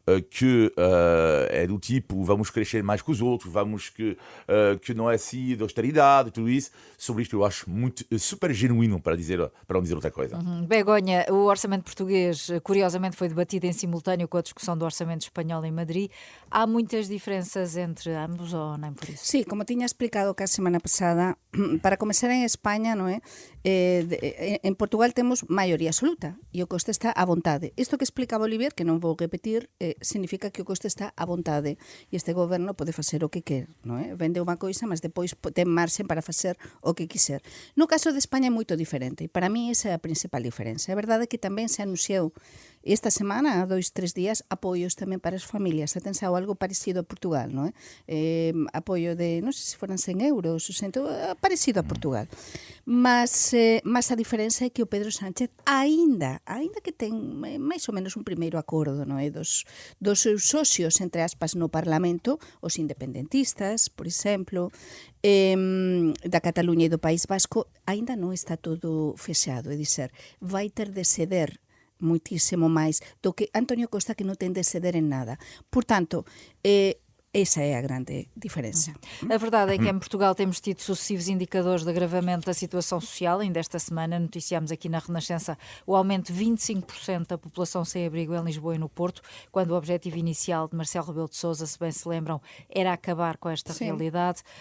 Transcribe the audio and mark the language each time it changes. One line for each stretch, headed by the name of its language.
Portuguese: que é do tipo vamos crescer mais que os outros, que não é assim de austeridade, tudo isso. Sobre isto eu acho muito super genuíno para não dizer outra coisa. Begonha, o orçamento português, curiosamente, foi debatido em simultâneo com a discussão do orçamento espanhol em Madrid. Há muitas diferenças entre ambos ou nem por isso?
Galician: Sí, como tiña explicado que a semana pasada, para comezar en España, non é? En Portugal temos maioría absoluta e o coste está á vontade. Isto que explicaba Olivier, que non vou repetir, significa que o coste está á vontade e este goberno pode facer o que quer, non é? Vende unha coisa, mas depois ten marxen para facer o que quiser. No caso de España é moito diferente e para mí esa é a principal diferenza. É verdade que tamén se anunciou esta semana, há 2-3 días, apoios tamén para as familias. Se pensado algo parecido a Portugal, non é? Apoio de, non sei se foran 100 euros, parecido a Portugal. Mas a diferenza é que o Pedro Sánchez aínda que ten máis ou menos un primeiro acordo, non é? Dos seus socios, entre aspas, no Parlamento, os independentistas, por exemplo, da Cataluña e do País Vasco, aínda non está todo fechado, é dizer, vai ter de ceder muitísimo máis do que Antonio Costa, que non ten de ceder en nada. Por tanto, esa é a grande diferença.
Portuguese: A verdade é que em Portugal temos tido sucessivos indicadores de agravamento da situação social. Ainda esta semana noticiámos aqui na Renascença o aumento de 25% da população sem abrigo em Lisboa e no Porto, quando o objetivo inicial de Marcelo Rebelo de Sousa, se bem se lembram, era acabar com esta realidade.